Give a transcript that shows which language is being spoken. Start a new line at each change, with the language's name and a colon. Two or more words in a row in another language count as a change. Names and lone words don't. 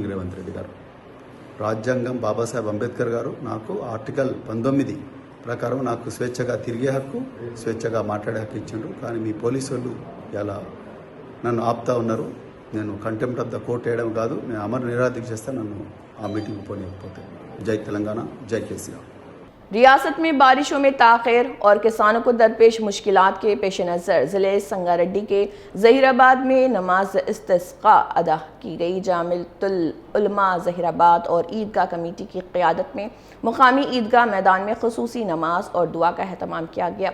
Telugu: రేవంత్ రెడ్డి గారు, రాజ్యాంగం బాబాసాహెబ్ అంబేద్కర్ గారు నాకు ఆర్టికల్ 19 ప్రకారం నాకు స్వేచ్ఛగా తిరిగే హక్కు, స్వేచ్ఛగా మాట్లాడే హక్కు ఇచ్చిండ్రు. కానీ మీ పోలీసు వాళ్ళు ఇలా నన్ను ఆపుతా ఉన్నారు. నేను
English: contempt of the court
Telugu: వేయడం కాదు, నేను అమర నిరాదీక్ష చేస్తే నన్ను ఆ మీటింగ్ పోనీయకపోతే. జై తెలంగాణ, జై కేసీఆర్.
Urdu: ریاست میں بارشوں میں تاخیر اور کسانوں کو درپیش مشکلات کے پیش نظر ضلع سنگاریڈی کے ظہیر آباد میں نماز استسقاء ادا کی گئی۔ جامعۃ العلماء ظہیر آباد اور عیدگاہ کمیٹی کی قیادت میں مقامی عیدگاہ میدان میں خصوصی نماز اور دعا کا اہتمام کیا گیا۔